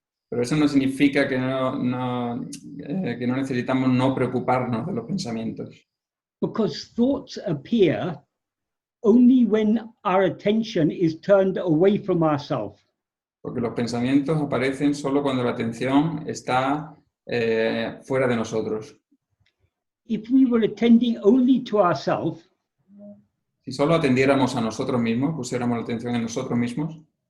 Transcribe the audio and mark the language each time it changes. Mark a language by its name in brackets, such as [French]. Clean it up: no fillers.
[Spanish] Pero eso no significa que no necesitamos no preocuparnos de los pensamientos. [English] Because thoughts appear only when our attention is turned away from ourselves. [Spanish] Porque los pensamientos aparecen solo cuando la atención está fuera de nosotros. [English] If we were attending only to ourselves, [Spanish] si solo atendiéramos a nosotros mismos, pusiéramos la atención en nosotros mismos,